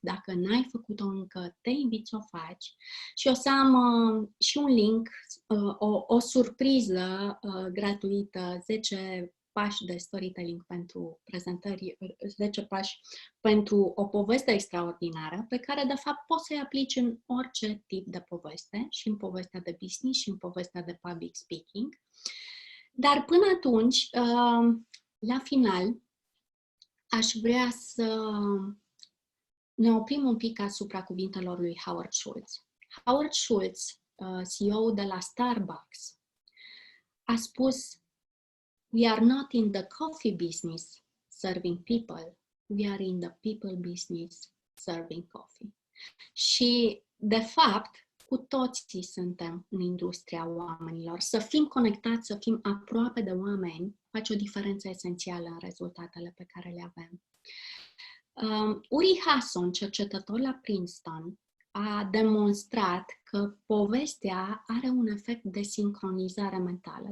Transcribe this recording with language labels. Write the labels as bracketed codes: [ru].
[ro] Dacă n-ai făcut-o încă, te invit să o faci. Și o să am și un link, o surpriză gratuită, 10 pași de storytelling pentru prezentări, 10 pași pentru o poveste extraordinară pe care, de fapt, poți să-i aplici în orice tip de poveste, și în povestea de business, și în povestea de public speaking. Dar până atunci, la final, aș vrea să ne oprim un pic asupra cuvintelor lui Howard Schultz. Howard Schultz, CEO de la Starbucks, a spus: [en] "We are not in the coffee business serving people, we are in the people business serving coffee." [ro] Și, de fapt, cu toții suntem în industria oamenilor. Să fim conectați, să fim aproape de oameni, face o diferență esențială în rezultatele pe care le avem. Uri Hasson, cercetător la Princeton, a demonstrat că povestea are un efect de sincronizare mentală.